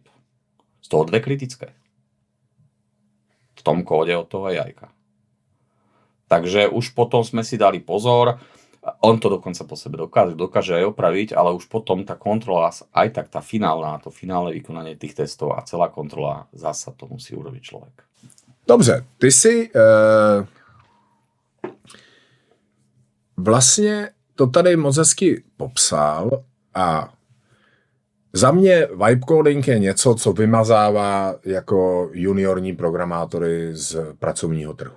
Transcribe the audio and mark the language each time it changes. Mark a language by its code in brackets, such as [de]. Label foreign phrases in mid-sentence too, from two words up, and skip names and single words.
[sk] Z toho 2 kritické. V tom kóde od toho AI-ka. Takže už potom sme si dali pozor, on to dokonca po sebe dokáže aj opraviť, ale už potom tá kontrola, aj tak tá to finálne vykonanie tých testov a celá kontrola, zasa to musí urobiť človek. [cs] Dobře, ty si vlastně to tady moc hezky popsal a za mě [en] vibe coding [cs] je něco, co vymazává jako juniorní programátory z pracovního trhu.